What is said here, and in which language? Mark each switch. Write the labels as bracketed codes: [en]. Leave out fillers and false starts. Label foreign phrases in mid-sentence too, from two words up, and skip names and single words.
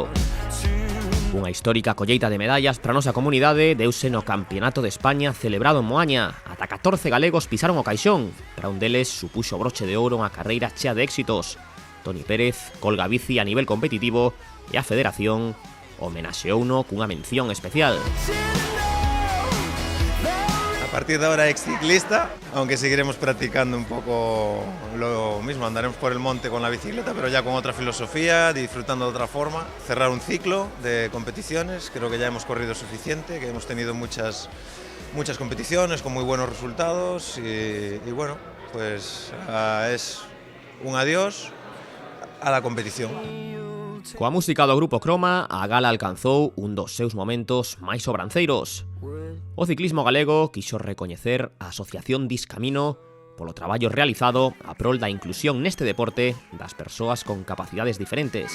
[gl] Unha histórica colleita de medallas para a nosa comunidade deuse no Campeonato de España celebrado en Moaña. Ata 14 galegos pisaron o caixón. Para un deles supuxo broche de ouro unha carreira chea de éxitos. Toni Pérez colga a bici a nivel competitivo e a Federación homenaxeouno cunha mención especial. [es] A partir de ahora exciclista, aunque seguiremos practicando un poco lo mismo, andaremos por el monte con la bicicleta, pero ya con otra filosofía, disfrutando de otra forma. Cerrar un ciclo de competiciones, creo que ya hemos corrido suficiente, que hemos tenido muchas competiciones con muy buenos resultados y bueno, pues es un adiós a la competición. [gl] Coa música do grupo Croma, a gala alcanzou un dos seus momentos máis sobranceiros. O ciclismo galego quixo recoñecer a Asociación Discamino polo traballo realizado a prol da inclusión neste deporte das persoas con capacidades diferentes.